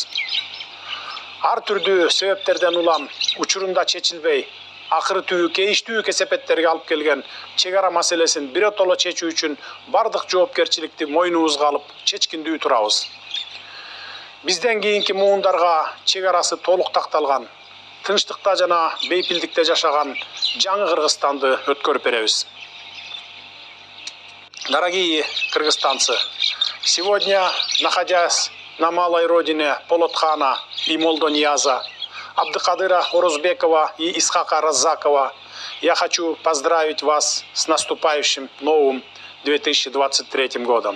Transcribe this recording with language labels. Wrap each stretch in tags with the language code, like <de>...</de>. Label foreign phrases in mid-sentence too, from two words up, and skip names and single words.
<ky>Ар түрдүү себептерден улам учурунда чечилбей, акыры түбү кейиштүү кесепеттерге алып келген чегара маселесин биротоло чечүү үчүн бардык жоопкерчиликти мойнубузга алып чечкиндүү турабыз. Бизден кийинки муундарга чегарасы толук такталган, тынчтыкта жана бейпилдикте жашаган жаңы Кыргызстанды өткөрүп беребиз.</ky> <ru>Дорогие кыргызстанцы, сегодня, находясь на малой родине Полотхана и Молдонияза, Абдыкадыра Орузбекова и Исхака Раззакова, я хочу поздравить вас с наступающим новым 2023 годом.</ru>